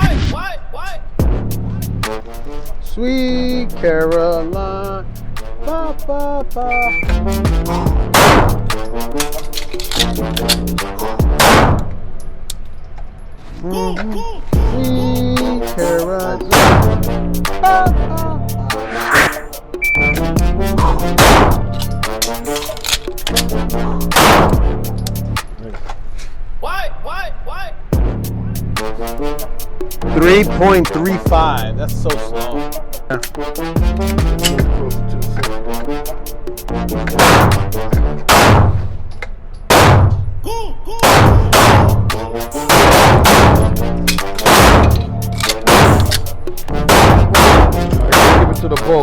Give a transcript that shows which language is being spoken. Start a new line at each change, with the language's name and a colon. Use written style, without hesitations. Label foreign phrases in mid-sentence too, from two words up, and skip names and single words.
English: Why? Sweet Caroline. Ba, ba, ba. Sweet Caroline. Ba, ba, Why? 3.35. That's so slow. give it to the bull.